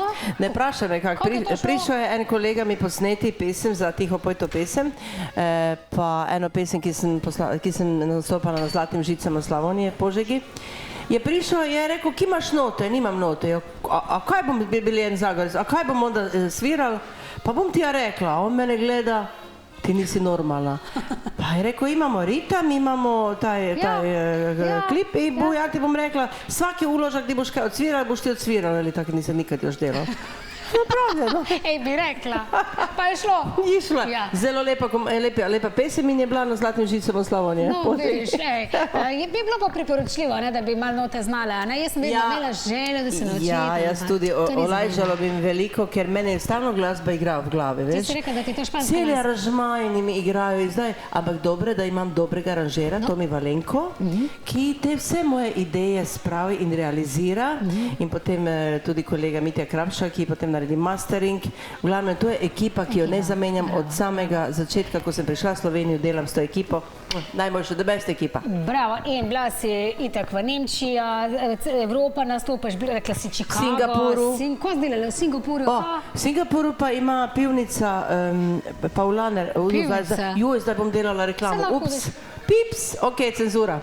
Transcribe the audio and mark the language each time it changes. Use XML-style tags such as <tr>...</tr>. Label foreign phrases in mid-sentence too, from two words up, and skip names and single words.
<sl>Ne vprašaj me, kako prišel je en kolega mi posneti pesem za Tiho poj to pesem, pa eno pesem, ki sem nastopala na Zlatim žicam v Slavonije, Požegi. Je prišel, je rekel, ki imaš note? Nimam note. A kaj bom bili en Zagorec?</sl> <hr>A kaj bom onda sviral? Pa bom ti ja rekla. On mene gleda, ti nisi normalna. Pa je rekel, imamo ritam, imamo taj klip i ja ti bom rekla, svaki uložak ti boš kaj odsviral, boš ti odsviral, ali tako nisam nikad još delal. Napravljeno. Ej, bi rekla. Pa je šlo.</hr> <sl>Ni šlo. Zelo lepa pesem in je bila na Zlatim žicam v Slavonije. No, vidiš, bi bilo pa priporočljivo, da bi malo note znala. Jaz sem vedno imela željo, da se naučim. Ja, jaz tudi olajšalo bi mi veliko, ker mene stalno glasba igra v glavi, veš. Ti si rekla, da ti to španska Celi aranžmaji mi igrajo in zdaj, ampak dobre, da imam dobrega aranžera, Tomi Valenko, ki te vse moje ideje spravi in realizira in potem tudi kolega Mitja Krapša, ki potem naredi mastering. V glavnem, to je ekipa, ki jo ne zamenjam od samega začetka, ko sem prišla v Slovenijo, delam s to ekipo. Najboljša,</sl> <en>the best</en> <sl>ekipa. Bravo, in bila si itak v Nemčiji, Evropa nastopaš, rekla si Chicago. Singapuru. Ko si delala v Singapuru? V Singapuru pa ima pivnica Paulaner. Pivnica. Zdaj bom delala reklamo. Ups. Pips, ok, cenzura.</sl>